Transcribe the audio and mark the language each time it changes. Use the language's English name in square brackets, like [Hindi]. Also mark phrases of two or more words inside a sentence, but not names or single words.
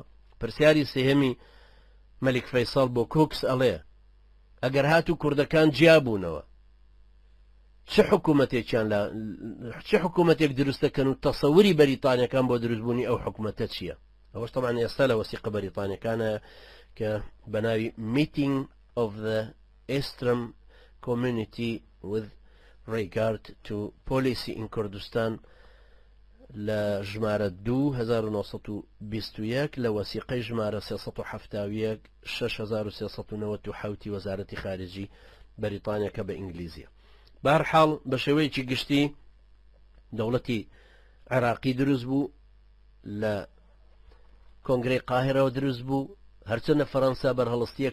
[Central Kurdish] پرسیاری سێهەمی مەلیک فەیسەڵ بۆ کۆکس ئەڵێ ئەگەر هاتوو کوردەکان جیابوونەوە چه حکوومەتێک دروستەکەن و تەسەوری بەریتانیەکان بۆ دروستبوونی ئەو حکوومەتە چییە؟ ئەوەش تەمان ئێستا لە وەسیقە بەریتانیەکانە کە بەناوی Meeting of the Eastern Community with regard to policy in Kurdistan لە ژمارە 1921 لە وەسیقەی ژمارە 370 6397 وەزارەتی خارجی بەریتانیەکە بە ئینگلیزیە. بەهەرحاڵ بە شێوەیەکی گشتی دەوڵەتی عێراقی دروست بوو، لە کۆنگرەی قاهرەوە دروست بوو، هەرچەنە فەڕەنسا بەرهەڵستیە